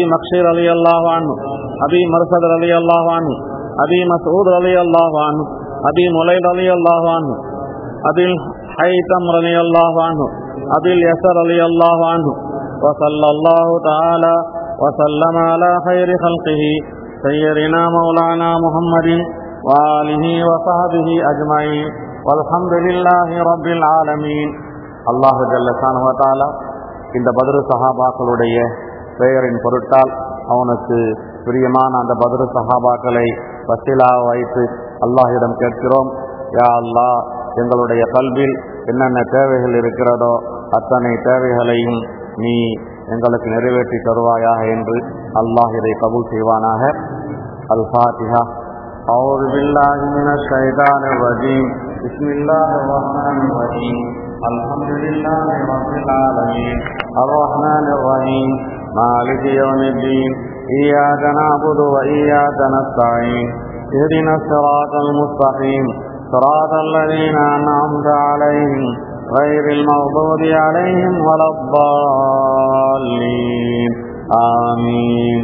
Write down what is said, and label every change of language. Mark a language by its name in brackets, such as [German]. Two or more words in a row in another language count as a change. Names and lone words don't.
[Arabic] مخشي رضي الله عنه أبي مرثد رضي الله عنه أبي مسعود رضي الله عنه أبي مليل رضي الله عنه أبي الحيثم رضي الله عنه أبي اليسر رضي الله عنه وصلى الله تعالى وسلم على خير خلقه سيدنا مولانا محمد وآله وصحبه أجمعين والحمد لله رب العالمين. الله جل شأنه و تعالى [Tamil] இந்த பத்ரு சஹாபாக்களுடைய பெயரின் பொருட்டால் அவனுக்கு பிரியமான அந்த பத்ரு சஹாபாக்களை வசீலாக வைத்து அல்லாஹ்விடம் கேட்கிறோம். [Arabic] يا الله, [Tamil] எங்களுடைய கல்வில் என்னென்ன தேவைகள் இருக்கிறதோ அத்தனை தேவைகளையும் நீ எங்களுக்கு நிறைவேற்றி தருவாயாக என்று அல்லாஹ் இதை கபூல் செய்வானாக. அல்-ஃபாத்திஹா. [Arabic] أعوذ بالله من الشيطان الرجيم. بسم الله الرحمن الرحيم. الحمد لله رب العالمين الرحمن الرحيم مالك يوم الدين إياك نعبد وإياك نستعين اهدنا الصراط المستقيم صراط الذين أنعمت عليهم غير المغضوب عليهم ولا الضالين آمين.